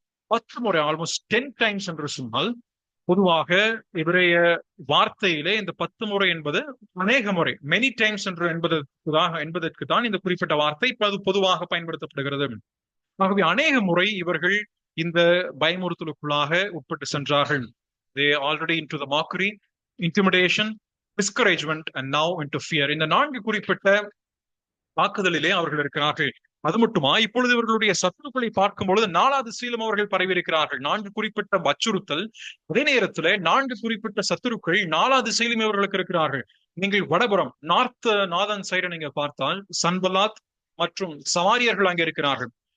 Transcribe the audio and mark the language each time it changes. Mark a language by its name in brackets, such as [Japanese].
[Tamil] 10 முறை, [English] almost 10 times [Tamil] என்று சொன்னால், பொதுவாக இவரைய வார்த்தையிலே இந்த 10 முறை என்பது அநேக முறை, [English] many times [Tamil] என்று என்பதற்கு தான் இந்த குறிப்பிட்ட வார்த்தை பொதுவாக பயன்படுத்தப்படுகிறது. ஆகவே அநேக முறை இவர்கள் இந்த பயமுறுத்தலுக்குள்ளாக உட்பட்டு சென்றார்கள். [English] They already into the mockery, intimidation, discouragement and now into fear. [Tamil] இந்த 4 குறிப்பிட்ட தாக்குதலிலே அவர்கள் இருக்கிறார்கள். அது மட்டுமா, இப்பொழுது இவர்களுடைய சத்துருக்களை பார்க்கும் பொழுது 4வது திசையிலும் அவர்கள் பரவி இருக்கிறார்கள். 4 குறிப்பிட்ட அச்சுறுத்தல், அதே நேரத்துல 4 குறிப்பிட்ட சத்துருக்கள் 4வது திசையிலும் இவர்களுக்கு இருக்கிறார்கள். நீங்கள் வடபுறம் [English] northern side [Tamil] நீங்க பார்த்தால் சன்பலாத் மற்றும் சமாரியர்கள் அங்கே இருக்கிறார்கள்.